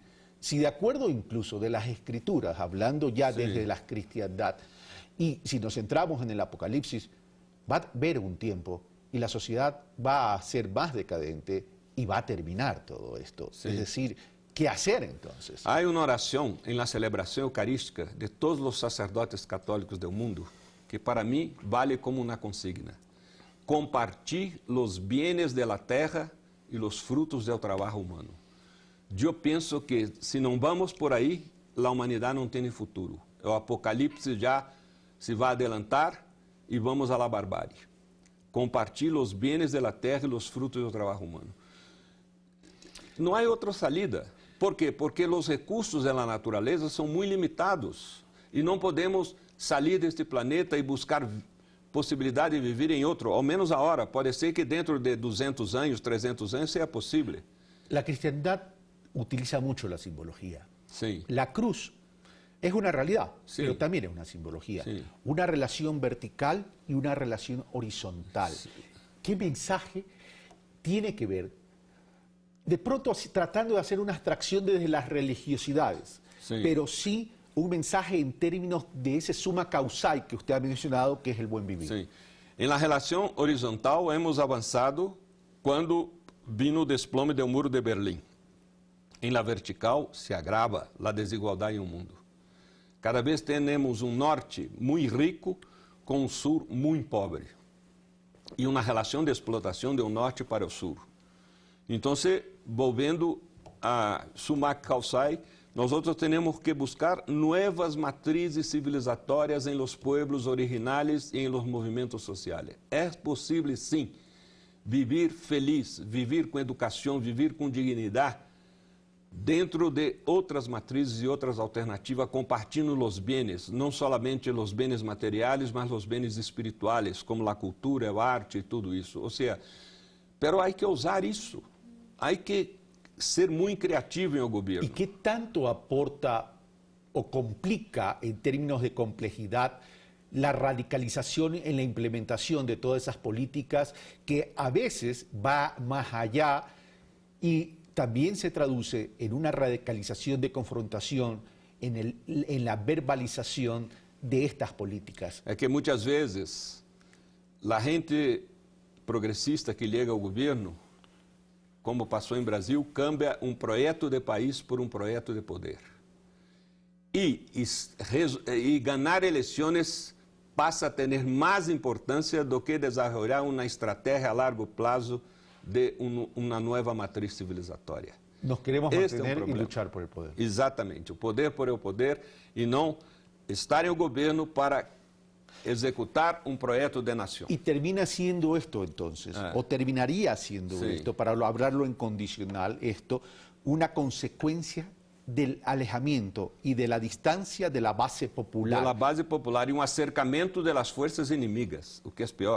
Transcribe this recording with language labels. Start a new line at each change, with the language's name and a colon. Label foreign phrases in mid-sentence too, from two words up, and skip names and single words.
Spanish: Si de acuerdo incluso de las escrituras, hablando ya desde la cristiandad, y si nos centramos en el Apocalipsis, va a haber un tiempo y la sociedad va a ser más decadente y va a terminar todo esto. Es decir, ¿qué hacer entonces? Hay una oración en la celebración eucarística de todos los sacerdotes católicos del mundo que para mí vale como una consigna. Compartir los bienes de la tierra y los frutos del trabajo humano.
Portuguese: Eu penso que, se não vamos por aí, a humanidade não tem futuro. O Apocalipse já se vai adelantar e vamos à barbárie. Compartilhe os bens da terra e os frutos do trabalho humano. Não há outra salida. Por quê? Porque os recursos da natureza são muito limitados e não podemos sair deste planeta e buscar possibilidade de viver em outro, ao menos agora. Pode ser que dentro de 200 anos, 300 anos, seja possível.
Spanish: A cristiandad utiliza mucho la simbología. Sí. La cruz es una realidad, pero también es una simbología. Una relación vertical y una relación horizontal. ¿Qué mensaje tiene que ver? De pronto tratando de hacer una abstracción desde las religiosidades, pero sí un mensaje en términos de ese suma causal que usted ha mencionado, que es el buen vivir. Sí. En la relación horizontal hemos avanzado cuando vino
Portuguese: o desplome do muro de Berlim. Em la vertical se agrava a desigualdade em um mundo. Cada vez temos um norte muito rico com um sul muito pobre. E uma relação de explotação do norte para o sul.
Spanish: Então, volvendo a Sumac Calçai, nosotros tenemos que buscar nuevas matrices civilizatorias en los pueblos originales y en los movimientos sociales. Es posible,
Portuguese: sim,
Spanish: vivir feliz, vivir
Portuguese: com educação, vivir com dignidade, dentro de outras matrizes e outras alternativas, compartilhando os bens, não somente os bens materiais, mas os bens espirituais, como a cultura, a arte e tudo isso. Ou seja, pero há que usar isso, há que ser muito criativo em o governo.
Spanish: ¿Y qué tanto aporta o complica en términos de complejidad la radicalización en la implementación de todas esas políticas que a veces va más allá y también se traduce en una radicalización de confrontación en la verbalización de estas políticas?
Portuguese: É que muitas vezes a gente progressista que chega ao governo, como passou em Brasil, cambia um projeto de país por um projeto de poder. E ganhar eleições passa a ter mais importância do que desenvolver uma estratégia a largo prazo de uma nova matriz civilizatória.
Spanish: Nos queremos mantener y luchar por el poder.
Portuguese: Exatamente, o poder
Spanish: por el poder
Portuguese: e não estar em o governo
Spanish: para ejecutar un proyecto de nación. Y termina siendo esto entonces, o terminaría siendo esto, para hablarlo en condicional, esto, una consecuencia del alejamiento y de la distancia de la base popular. De la base popular y un acercamiento de las fuerzas enemigas, o que es peor.